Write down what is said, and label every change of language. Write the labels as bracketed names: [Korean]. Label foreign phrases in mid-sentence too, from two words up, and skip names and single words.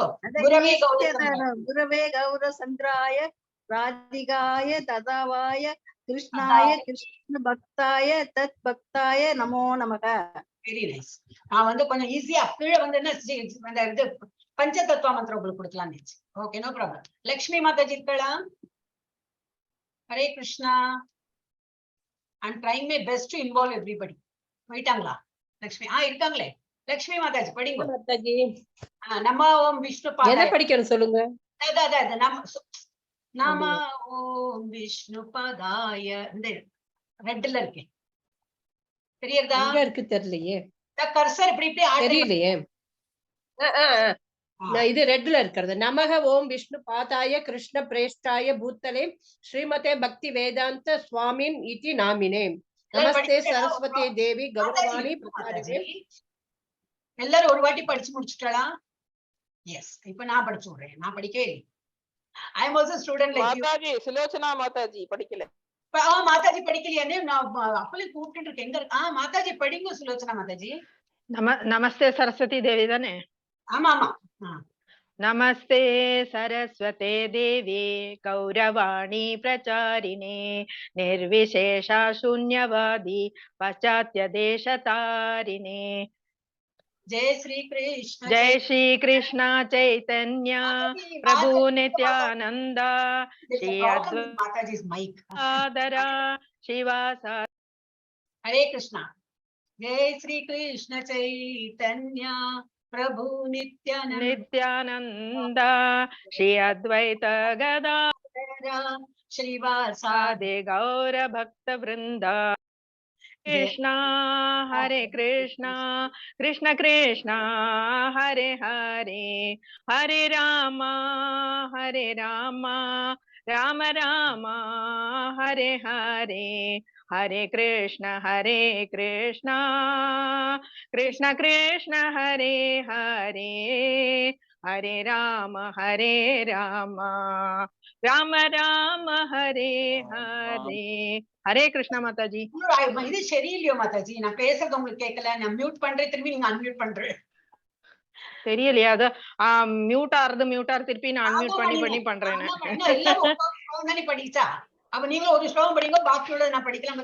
[Sanskrit] गुरवे गौर चन्द्राय राधिकायै तदालयाय कृष्णाय कृष्ण भक्ताय तत् भक्ताय नमो नमः. [English] very nice. [Tamil] நான் கொஞ்சம் ஈஸியா கீழே என்ன இது பஞ்சதத்துவ மந்திரம் உங்களுக்கு கொடுக்கலாம். [English] okay, no problem. [Tamil] லக்ஷ்மி மாதாஜி இருக்கலாம். ஹரே கிருஷ்ணா. [English] I'm trying my best to involve everybody. [Tamil] போயிட்டாங்களா லக்ஷ்மி? இருக்காங்களே. லக்ஷ்மி மாதாஜி படிங்க. மாதாஜி [Sanskrit] नम ॐ विष्णु पादाय. [Tamil] எதை படிக்கணும் சொல்லுங்க. [Sanskrit] नम ॐ विष्णु पादाय. [Tamil] இந்த ரெட்ல இருக்கு, தெரியுதா? எங்க இருக்கு தெரியலையே. கர்சர் இப்படி இப்படி தெரியலையே. இது ரெட்ல இருக்கிறது. [Sanskrit] नमः ॐ विष्णु पादाय कृष्ण प्रेष्ठाय भूतले श्रीमते भक्ति वेदान्त स्वामिन् इति नामिने नमस्ते सरस्वति देवि गौरवाणी प्रचारिणे. [Tamil] எல்லாரும் ஒரு வாட்டி படிச்சு முடிச்சுட்டா? எஸ், இப்ப நான் படிச்சு விடுறேன். நான் படிக்கவே இல்லை. [English] I am also student like you. [Tamil] மாதாஜி, சுலோச்சனா மாதாஜி படிக்கல. மாதாஜி படிக்கலையானே நான் அப்பளே கூப்பிட்டு இருக்கேன். எங்க மாதாஜி படிங்க சுலோச்சனா மாதாஜி. [Sanskrit] नमस्ते सरस्वति देवि [Tamil] தானே? ஆமா ஆமா. [Sanskrit] नमस्ते सरस्वते देवि गौरवाणी प्रचारिणे निर्विशेष शून्यवादी पाश्चात्य देशतारिणे. जय श्री कृष्ण. जय श्री कृष्ण चैतन्य प्रभु नित्यानंद श्री अद्वैता शिवासा. हरे कृष्णा. जय श्री कृष्ण चैतन्य प्रभु नित्यानंद श्री अद्वैत गदाधर श्रीवासादि गौर भक्त वृंदा. कृष्णा हरे कृष्णा कृष्ण कृष्णा हरे हरे हरे राम राम राम हरे हरे हरे कृष्ण कृष्ण कृष्ण हरे हरे हरे राम राम राम हरे हरे. [Tamil] ஹரே கிருஷ்ணா மாதாஜி. இது சரியில்லையோ மாதாஜி? நான் பேசுறது உங்களுக்கு கேட்கல. நான் மியூட் பண்றேன், திரும்பி நீங்க அன்மியூட் பண்றேன். தெரியலையா? அது மியூட் ஆறது திருப்பி நான் அன்மியூட் பண்ணி பண்றேன். படிச்சா அப்ப நீங்க ஒரு ஸ்லோகம் படிங்க, பாக்கி உள்ளத நான் படிக்கலாம்.